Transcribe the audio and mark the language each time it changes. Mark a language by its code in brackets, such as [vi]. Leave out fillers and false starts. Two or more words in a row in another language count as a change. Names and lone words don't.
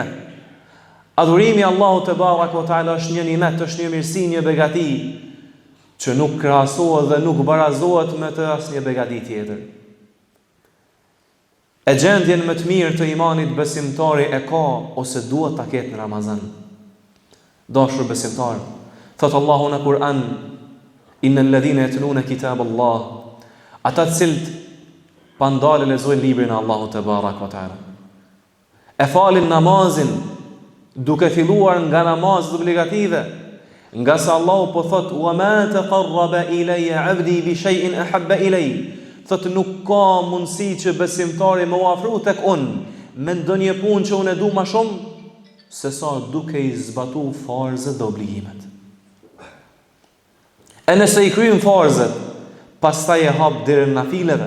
[sq] Adhurimi Allahut [ar] تبارك وتعالى [sq] është një nimet, është një mirësi, një begati që nuk krahasohet dhe nuk barazohet me të asnjë begati tjetër. E gjendjen më të mirë të imanit besimtari e ka ose duhet ta ketë në Ramazan. Dashur besimtar, thot Allahu në Kur'an: [ar] إن الذين يتلون كتاب الله, [sq] ata të cilët pa ndalë lexojnë librin e Allahut [ar] تبارك وتعالى. [sq] E falin namazin duke filluar nga namazet obligative, nga sa Allahu po thot [ar] وما تقرب إلي عبدي بشيء أحب إلي. [sq] Thot nuk ka mundësi që besimtari më ofru tek unë me ndonjë punë që unë e du më shumë se sa duke i zbatu farzet dhe obligimet. E nëse i kryjnë farzet, pastaj e hap derën nafileve.